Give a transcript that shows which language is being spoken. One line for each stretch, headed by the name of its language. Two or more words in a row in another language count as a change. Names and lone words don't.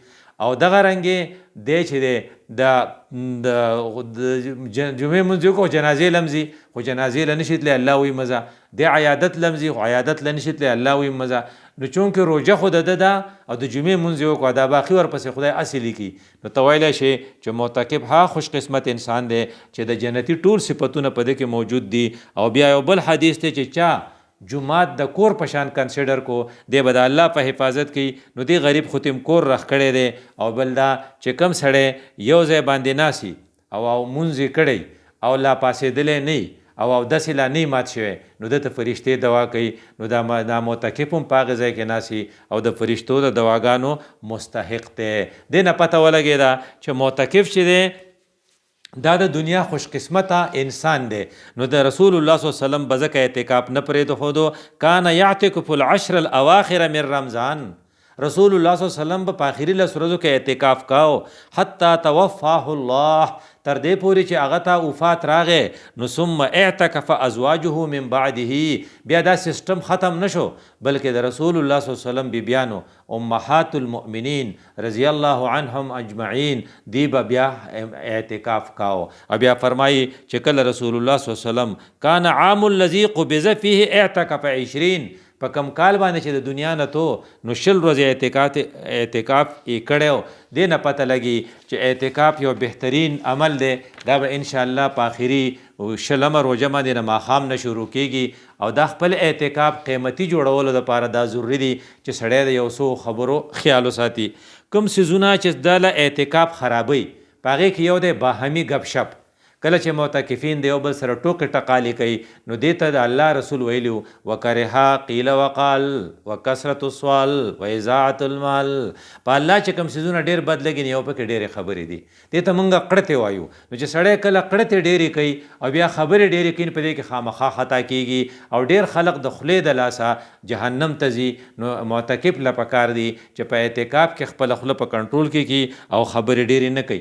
Pashto: او دغه رنګې دی چې دی د جمعې مونځ وکړو جنازې لمځي، خو جنازې له نشي تلی، الله وایي مزه، دی عیادت لمځي خو عیادت له نشي تلی، الله وایي مزه. نو چونکې روژه خو د ده ده او د جمعې مونځ یې وکړو، دا باقي ورپسې خدای هسې لیکي. نو ته ویلی شي چې معتکف ها خوش قسمت انسان دی چې د جنتي ټول صفتونه په ده کې موجود دي. او بیا یو بل حدیث دی چې چا جماعت د کور په شان کنسیډر کو، دی به د الله په حفاظت کوي، نو دی غریب خو تیم کور رخ کړی دی. او بل دا چې کم سړی یو ځای باندې ناسي او مونځ یې کړی او لا پاسېدلی نه او اودس یې لا نه مات شوی، نو ده ته فرشتې دوا کوي. نو دا معتکف هم په هغه ځای کې ناسي او د فرشتو د دواګانو مستحق دی. دې نه پته ولګېده چې معتکف چې دی دا د دنیا خوش قسمته انسان دی. نو د رسول الله
Arabic: صلی الله علیه وسلم
Pashto: به ځکه اعتکاف نه پرېښودو،
Arabic: کان یعتکف العشر الاواخر من رمضان،
Pashto: رسول الله
Arabic: صلی الله علیه وسلم
Pashto: په آخري 10 ورځو کې اعتکاف کاو
Arabic: حتی توفاه الله،
Pashto: تر دې پورې چې هغه ته وفات راغې.
Arabic: نو ثم اعتکف ازواجه من بعده،
Pashto: بیا دا سیستم ختم نشو بلکې د رسول الله
Arabic: صلی الله علیه وسلم
Pashto: بیبیانو
Arabic: امهات المؤمنین رضی الله عنهم اجمعین
Pashto: دی بیا اعتکاف کاو. بیا فرمایي چې کله رسول الله
Arabic: صلی الله علیه وسلم کان عام الذی قبض فيه اعتکف 20،
Pashto: په کم کال باندې چې د دنیا نه تو نو 20 ورځې اعتکاف یې کړی. دې نه پته لګي چې اعتکاف یو بهترین عمل دی. دا به انشاءالله په آخري 20 روژه باندې نه ماښام نه شروع کیږي او دا خپل اعتکاف قیمتي جوړولو دپاره دا ضروري دي چې سړی د یو څو خبرو خیال وساتي. کوم څیزونه چې دا له اعتکاف خرابوي په هغې کې یو دی باهمي گپ شپ. کله چې معتکفین د یو بل سره ټوکې ټقالې کوي نو دې ته د الله رسول ویلي
Arabic: وکرها قیل وقال وکثرت السؤال واضاعت المال.
Pashto: په الله چې کوم څیزونه ډېر بد لګي نو یو پکې ډېرې خبرې دي، دې ته موږ کړتې وایو. نو چې سړی کله کړتې ډېرې کوي او بیا خبرې ډېرې کوي په دې کې خامخا خطا کیږي او ډېر خلق د خولې د لاسه جهنم ته ځي. نو معتکف له پکار دي چې په اعتکاف کې خپله خوله په کنټرول کې کړي او خبرې ډېرې نه کوي.